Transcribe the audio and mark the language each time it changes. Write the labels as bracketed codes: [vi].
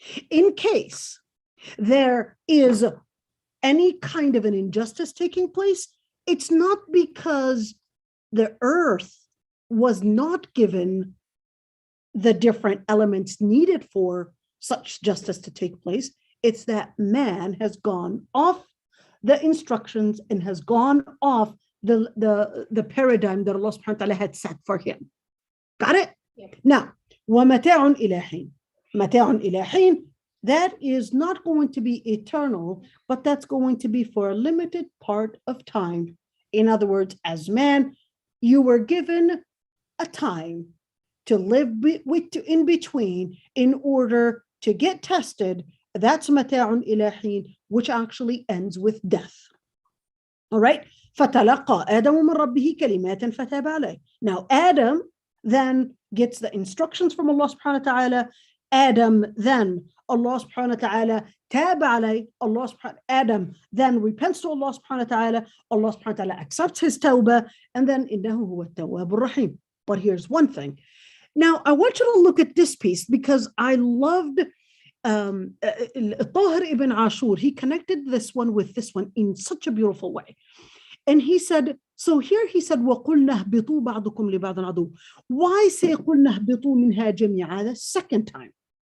[en] In case there is any kind of an injustice taking place, it's not because the earth was not given the different elements needed for such justice to take place. It's that man has gone off the instructions and has gone off the paradigm that Allah subhanahu wa ta'ala had set for him. Got it? Yep. [ar] Now, وَمَتَاعٌ إِلَىٰ حِينٍ. مَتَاعٌ إِلَىٰ حِينٍ. [en] That is not going to be eternal, but that's going to be for a limited part of time. In other words, as man, you were given a time to live in between in order to get tested. That's [ar] مَتَاعٌ إِلَىٰ حِينٍ, [en] which actually ends with death. All right? [ar] فَتَلَقَّى آدَمُ مِنْ رَبِّهِ كَلِمَاتٍ فَتَابَ عَلَيْهِ. [en] Now, Adam then gets the instructions from Allah subhanahu wa ta'ala. Adam then, Allah subhanahu wa ta'ala, [ar] تاب عليه. [en] Adam then repents to Allah subhanahu wa ta'ala. Allah subhanahu wa ta'ala accepts his tawbah. And then, [ar] إِنَّهُ هُوَ التَّوَّابُ الرَّحِيمُ. [en] But here's one thing. Now, I want you to look at this piece because I loved Tahir ibn Ashur. He connected this one with this one in such a beautiful way. And he said, so here he said, [ar] وَقُلْنَا اهْبِطُوا بَعْضُكُمْ لِبَعْضٍ عَدُوٌّ. [en] Why say [ar] قُلْنَا اهْبِطُوا مِنْهَا جَمِيعًا [en] the second time?